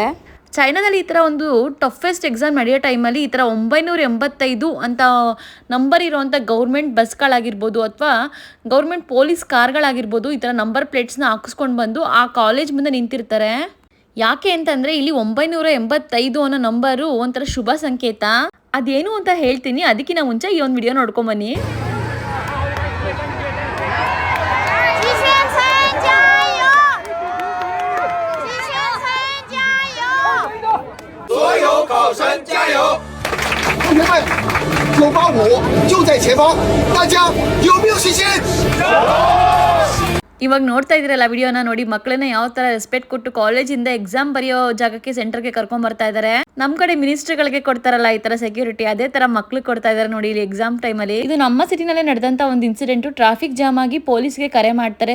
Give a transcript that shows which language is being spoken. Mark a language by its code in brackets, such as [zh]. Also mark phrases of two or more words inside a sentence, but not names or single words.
[kn] ಚೈನಾದಲ್ಲಿ ಈ ಥರ ಒಂದು [en] toughest exam [kn] ನಡೆಯೋ ಟೈಮಲ್ಲಿ ಈ ಥರ 985 ಅಂತ ನಂಬರ್ ಇರೋವಂಥ ಗೌರ್ಮೆಂಟ್ ಬಸ್ಗಳಾಗಿರ್ಬೋದು ಅಥವಾ [en] government police [kn] ಕಾರ್ಗಳಾಗಿರ್ಬೋದು, ಈ ಥರ ನಂಬರ್ ಪ್ಲೇಟ್ಸ್ನ ಹಾಕಿಸ್ಕೊಂಡು ಬಂದು ಆ ಕಾಲೇಜ್ ಮುಂದೆ ನಿಂತಿರ್ತಾರೆ. ಯಾಕೆ ಅಂತಂದರೆ ಇಲ್ಲಿ 985 ಅನ್ನೋ ನಂಬರು ಒಂಥರ ಶುಭ ಸಂಕೇತ. ಅದೇನು ಅಂತ ಹೇಳ್ತೀನಿ, ಅದಕ್ಕಿಂತ ಮುಂಚೆ ಈ ಒಂದು ವಿಡಿಯೋ ನೋಡ್ಕೊಂಬನ್ನಿ. [zh] 同学们，985就在前方，大家有没有信心？ [kn] ಇವಾಗ ನೋಡ್ತಾ ಇದ್ದೀರಲ್ಲ ವಿಡಿಯೋನ, ನೋಡಿ ಮಕ್ಕಳನ್ನ ಯಾವ ಥರ ರೆಸ್ಪೆಕ್ಟ್ ಕೊಟ್ಟು ಕಾಲೇಜಿಂದ ಎಕ್ಸಾಮ್ ಬರೆಯೋ ಜಾಗಕ್ಕೆ ಸೆಂಟರ್ಗೆ ಕರ್ಕೊಂಡ್ಬರ್ತಾ ಇದ್ದಾರೆ. ನಮ್ಮ ಕಡೆ ಮಿನಿಸ್ಟರ್ಗಳಿಗೆ ಕೊಡ್ತಾರಲ್ಲ ಈ ಥರ ಸೆಕ್ಯೂರಿಟಿ, ಅದೇ ಥರ ಮಕ್ಳಿಗೆ ಕೊಡ್ತಾ ಇದ್ದಾರೆ ನೋಡಿ ಇಲ್ಲಿ ಎಕ್ಸಾಮ್ ಟೈಮಲ್ಲಿ. ಇದು ನಮ್ಮ ಸಿಟಿನಲ್ಲೇ ನಡೆದಂಥ ಒಂದು ಇನ್ಸಿಡೆಂಟು. [en] traffic jam [kn] ಆಗಿ ಪೊಲೀಸ್ಗೆ ಕರೆ ಮಾಡ್ತಾರೆ.